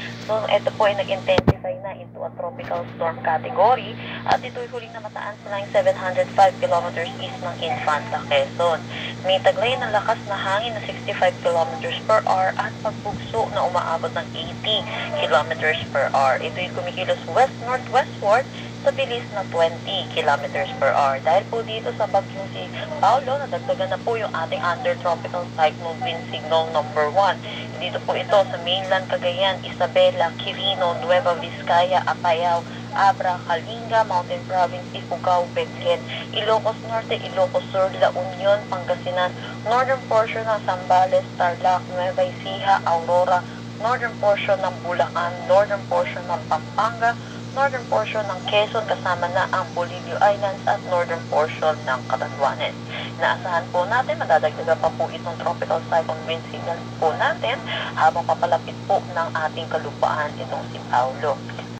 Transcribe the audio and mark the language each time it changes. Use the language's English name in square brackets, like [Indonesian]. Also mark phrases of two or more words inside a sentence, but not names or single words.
[Filipino] Quezon. Ito po ay nag-intensify na [English] into a tropical storm category [Filipino] at ito'y huling namataan sa line 705 [English] kilometers east [Filipino] ng Infanta, Quezon. May taglay ng lakas na hangin na 65 [English] kilometers per hour [Filipino] at pagbugso na umaabot ng 80 [English] kilometers per hour. [Filipino] Ito'y kumikilos west-northwestward sa bilis na 20 [English] kilometers per hour. [Filipino] Dahil po dito sa bagyong si Paulo, nadagdagan na po yung ating [English] under-tropical cyclone wind signal number 1. [Filipino] Dito po ito sa mainland Cagayan, Isabela, Quirino, Nueva Vizcaya, Apayao, Abra, Kalinga, Mountain Province, Ifugao, Benguet, Ilocos Norte, Ilocos Sur, La Union, Pangasinan, [English] northern portion [Filipino] ng Zambales, Tarlac, Nueva Ecija, Aurora, [English] northern portion [Filipino] ng Bulacan, [English] northern portion [Filipino] ng Pampanga, [English] northern portion [Filipino] ng Quezon kasama na ang Bolivia Islands at [English] northern portion [Filipino] ng Catanduanes. Inaasahan po natin, madadagdagan pa po itong [English] tropical cyclone wind signal [Filipino] po natin habang papalapit po ng ating kalupaan itong si Paulo.